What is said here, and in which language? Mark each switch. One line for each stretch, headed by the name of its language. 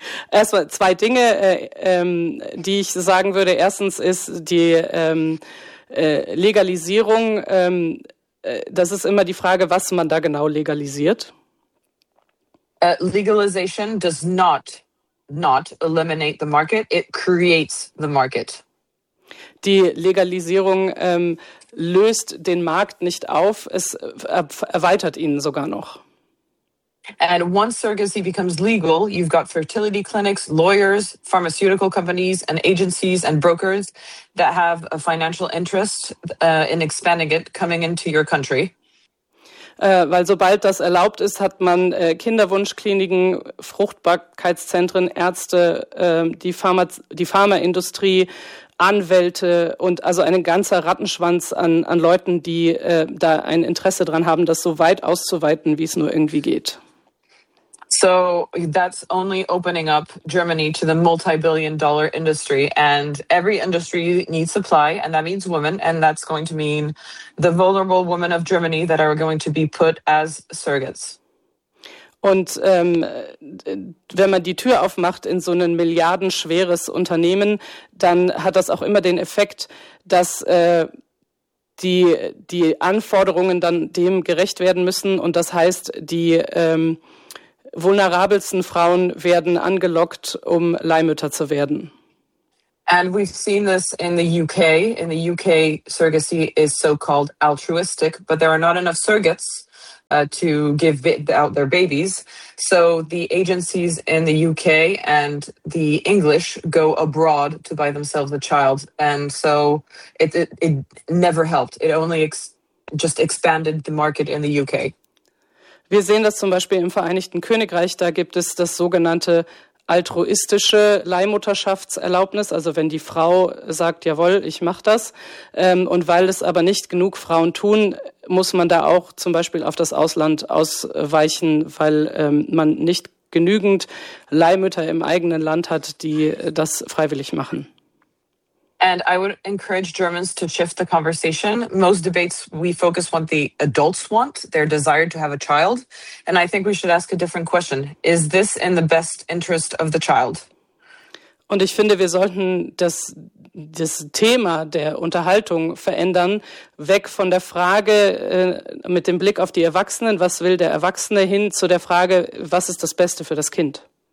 German: Erstmal zwei Dinge, die ich sagen würde. Erstens ist die Legalisierung, das ist immer die Frage, was man da genau legalisiert.
English: Legalization does not eliminate the market, it creates the market.
German: Die Legalisierung löst den Markt nicht auf, es erweitert ihn sogar noch.
English: And once surrogacy becomes legal, you've got fertility clinics, lawyers, pharmaceutical companies and agencies and brokers that have a financial interest in expanding it coming into your country.
German: Weil sobald das erlaubt ist, hat man Kinderwunschkliniken, Fruchtbarkeitszentren, Ärzte, die Pharmaindustrie, Anwälte und also ein ganzer Rattenschwanz an Leuten, die da ein Interesse dran haben, das so weit auszuweiten, wie es nur irgendwie geht.
English: So that's only opening up Germany to the multi-billion dollar industry, and every industry needs supply, and that means women, and that's going to mean the vulnerable women of Germany that are going to be put as surrogates.
German: Und wenn man die Tür aufmacht in so ein milliardenschweres Unternehmen, dann hat das auch immer den Effekt, dass die Anforderungen dann dem gerecht werden müssen, und das heißt, die vulnerabelsten Frauen werden angelockt, um Leihmütter zu werden.
English: And we've seen this in the UK. In the UK, surrogacy is so-called altruistic, but there are not enough surrogates to give out their babies. So the agencies in the UK and the English go abroad to buy themselves a child. And so it never helped. It only just expanded the market in the UK.
German: Wir sehen das zum Beispiel im Vereinigten Königreich. Da gibt es das sogenannte altruistische Leihmutterschaftserlaubnis, also wenn die Frau sagt, jawohl, ich mache das. Und weil es aber nicht genug Frauen tun, muss man da auch zum Beispiel auf das Ausland ausweichen, weil man nicht genügend Leihmütter im eigenen Land hat, die das freiwillig machen.
English: And I would encourage Germans to shift the conversation. Most debates, we focus on what the adults want, their desire to have a child. And I think we should ask a different question. Is this in the best interest of the child?
German: Und ich finde, wir sollten das Thema der Unterhaltung verändern, weg von der Frage mit dem Blick auf die Erwachsenen, was will der Erwachsene, hin zu der Frage, was ist das Beste für das Kind?